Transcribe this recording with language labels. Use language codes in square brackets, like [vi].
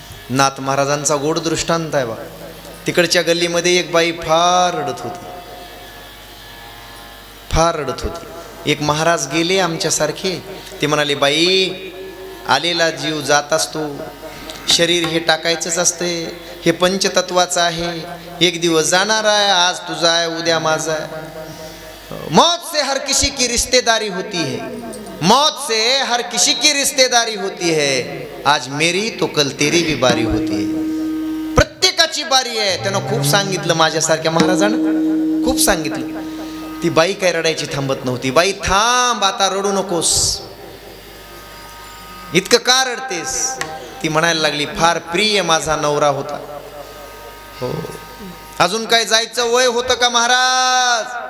[mr] नाथ महाराजांचा गोड दृष्टांत आहे बा. तिकडच्या गल्लीमध्ये एक बाई फार रडत होती, फार रडत होती. एक महाराज गेले आमच्यासारखे, ते म्हणाले बाई आलेला जीव जात असतो, शरीर हे टाकायचंच असते, हे पंचतत्वाचं आहे, एक दिवस जाणार आहे, आज तुझा आहे उद्या माझा आहे. [hi] मौत से हर किसी की रिश्तेदारी होती है, मौत से हर किसी की रिश्तेदारी होती है, आज मेरी तो कल तेरी भी बारी होती है. [mr] प्रत्येकाची बारी आहे. त्यानं खूप सांगितलं, माझ्यासारख्या महाराजानं खूप सांगितलं. ती बाई काय रडायची थांबत नव्हती. बाई थांब, आता रडू नकोस, इतकं का रडतेस. ती म्हणायला लागली, फार प्रिय माझा नवरा होता. हो, अजून काय जायचं वय होतं का महाराज?